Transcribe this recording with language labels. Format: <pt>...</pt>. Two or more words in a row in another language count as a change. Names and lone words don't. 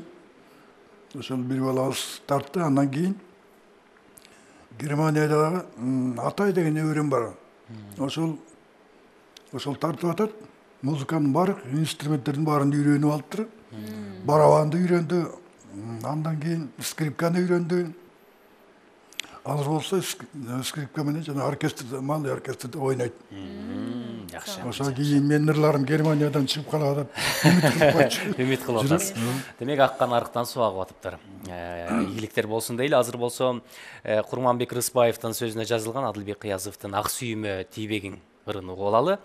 <ky>Ошол бир балабыз тартты, андан кийин Германияда Атай деген неберем бар. Ошол тартып атат. Музыканын баардык инструменттердин баарын үйрөнүп алыптыр. Барабанды үйрөндү, Андан кейін скрипканы үйренді. Азыр болса скрипка менен жана оркестрде, малый оркестрде ойнайт. Жакшы. Ошо кийин менин ырларым Германиядан чыгып калат деп үмүт кылып койчу. Үмүт кылып атасыз. Демек аккан арыктан суу агып атыптыр. Ийгиликтер болсун дейли. Азыр болсо Курманбек Рыспаевдин сөзүнө жазылган Адылбек Кыязовдун Ак сүйүмө тийбегиң ырын угуп алалы.</ky>